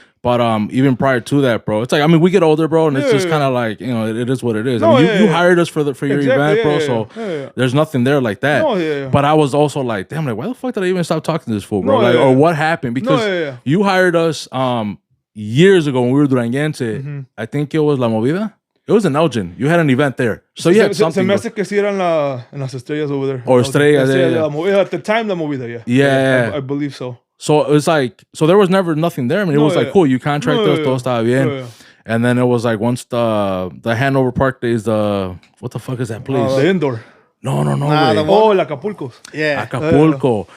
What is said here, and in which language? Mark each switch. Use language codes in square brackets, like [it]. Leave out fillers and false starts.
[en] But even prior to that, bro, it's like, I mean, we get older, bro, and it's just kind of like, you know, it is what it is. I mean, you hired us for your event, bro, so there's nothing there like that. But I was also like, damn, like, why the fuck did I even stop talking to this fool, bro? Or what happened? Because you hired us years ago when we were Duranguense. I think it was La Movida. It was in Elgin. You had an event there. So you had something. [es] Se me hace que sí eran en las estrellas [en] over there. Or estrellas. At the time, La Movida, yeah. I believe so. So it was like, so there was never nothing there. I mean, it was like, cool, you contracted us, [es] todo estaba bien. [en] And then it was like, once the Hanover Park days, what the fuck is that place? The indoor. No. El Acapulco. Yeah. Acapulco.